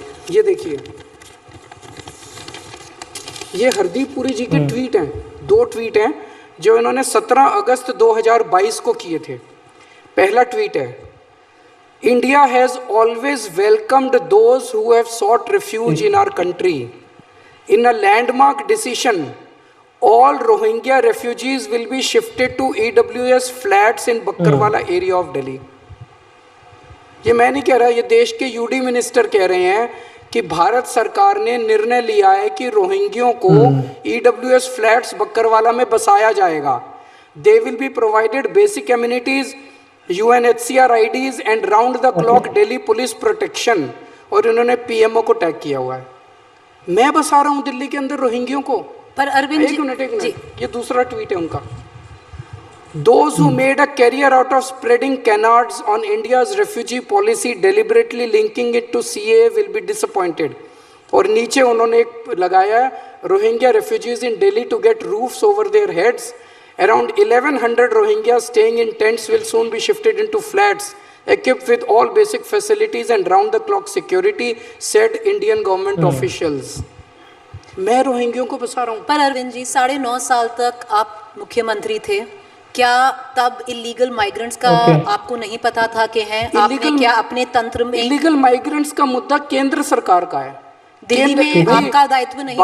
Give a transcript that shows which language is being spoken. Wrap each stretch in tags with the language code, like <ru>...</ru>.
<hi>ये देखिए, ये हरदीप पुरी जी के ट्वीट हैं, 2 ट्वीट हैं जो इन्होंने 17 अगस्त 2022 को किए थे।</hi> <en>पहला ट्वीट है, India has always welcomed those who have sought refuge in our country. In a landmark decision all Rohingya refugees will be shifted to EWS flats in Bakkarwala area of Delhi.</en> <hi>ये मैं नहीं कह रहा, ये देश के यूडी मिनिस्टर कह रहे हैं कि भारत सरकार ने निर्णय लिया है कि रोहिंग्यों को EWS फ्लैट्स बक्करवाला में बसाया जाएगा।</hi> <en>They will be provided basic amenities, UNHCR IDs and round the clock Delhi police protection.</en> <hi>और इन्होंने PMO को टैग किया हुआ है। मैं बसा रहा हूँ दिल्ली के अंदर रोहिंग्यों को। पर अरविंद एक मिनट, ये दूसरा ट्वीट है उनका।</hi> <en>Those who made a career out of spreading canards on India's refugee policy, deliberately linking it to CAA, will be disappointed.</en> <hi>और नीचे उन्होंने एक लगाया है,</hi> <en>Rohingya refugees in Delhi to get roofs over their heads. Around 1100 Rohingya staying in tents will soon be shifted into flats equipped with all basic facilities and round-the-clock security, said Indian government officials.</en> <hi>मैं रोहिंग्यों को बसा रहा हूँ। पर अरविंद जी, 9.5 साल तक आप मुख्यमंत्री थे, क्या तब इलीगल माइग्रेंट्स का आपको नहीं पता था कि हैं? आपने क्या अपने तंत्र में इलीगल माइग्रेंट्स का मुद्दा केंद्र सरकार का है, दिल्ली में आपका दायित्व नहीं था?</hi>